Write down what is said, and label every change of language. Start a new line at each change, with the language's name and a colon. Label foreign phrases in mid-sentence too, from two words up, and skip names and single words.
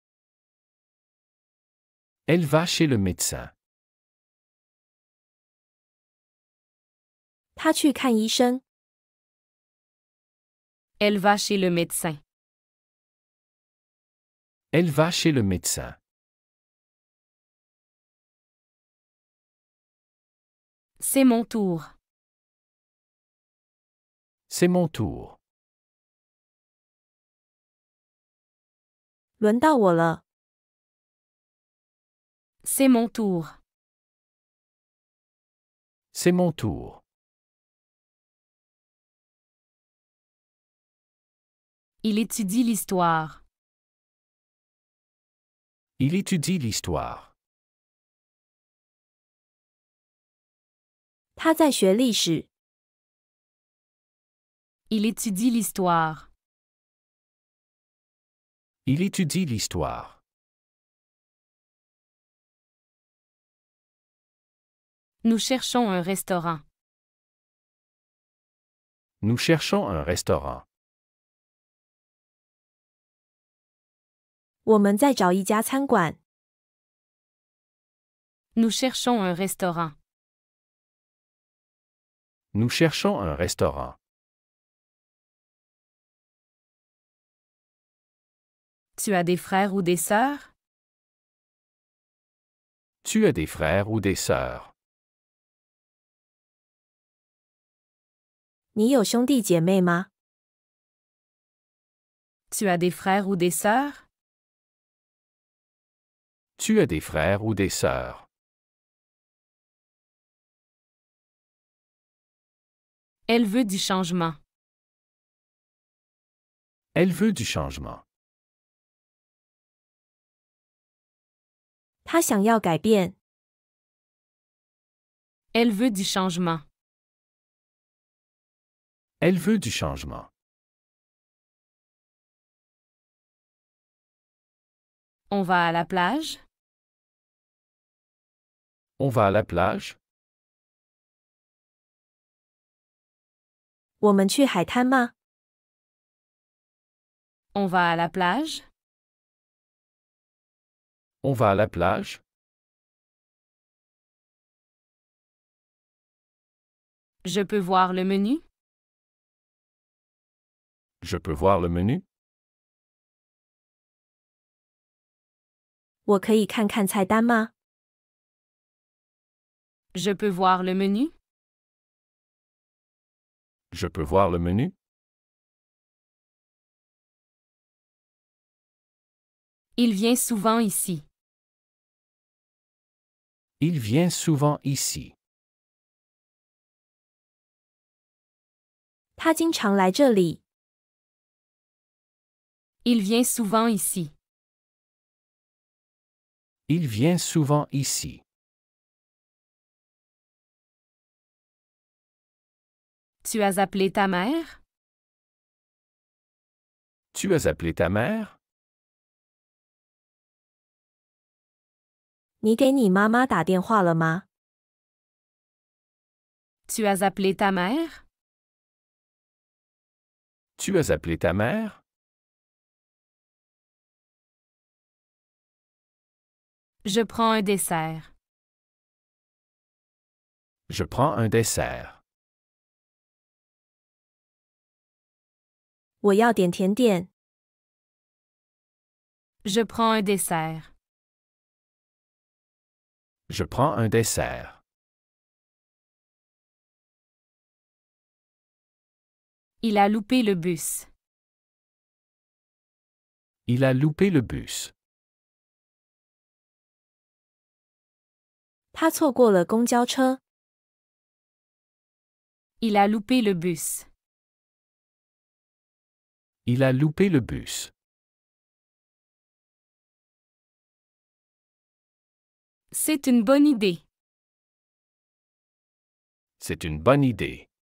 French: Elle va chez le médecin.
Chinese: 他去看医生。
French: Elle va chez le médecin. Elle va chez le médecin. C'est mon tour. C'est mon tour.
Chinese: 轮到我了。
French: C'est mon tour. C'est mon tour. Il étudie l'histoire. Il étudie l'histoire.
Chinese: 他在学历史。
French: Il étudie l'histoire. Il étudie l'histoire. Nous cherchons un restaurant. Nous cherchons un restaurant.
Chinese: 我们在找一家餐馆。
French: Nous cherchons un restaurant. Nous cherchons un restaurant. Tu as des frères ou des sœurs? Tu as des frères ou des sœurs?
Chinese: 你有兄弟姐妹吗？
French: Tu as des frères ou des sœurs? Tu as des frères ou des sœurs? Elle veut du changement. Elle veut du changement.
Chinese: 他想要改变。
French: Elle veut du changement. Elle veut du changement. On va à la plage? On va à la plage?
Chinese: 我们去海滩吗？
French: On va à la plage? On va à la plage? Je peux voir le menu? Je peux voir le menu?
Chinese: 我可以看看菜单吗？
French: Je peux voir le menu? Je peux voir le menu? Il vient souvent ici. Il vient souvent ici.
Chinese: 他经常来这里。
French: Il vient souvent ici. Il vient souvent ici. Tu as appelé ta mère? Tu as appelé ta mère?
Chinese: 你给你妈妈打电话了吗？
French: Tu as appelé ta mère? Tu as appelé ta mère? Je prends un dessert. Je prends un dessert.
Chinese: 我要点甜点。
French: Je prends un dessert. Je prends un dessert. Il a loupé le bus. Il a loupé le bus.
Chinese: 他错过了公交车。
French: Il a loupé le bus. Il a loupé le bus. C'est une bonne idée. C'est une bonne idée.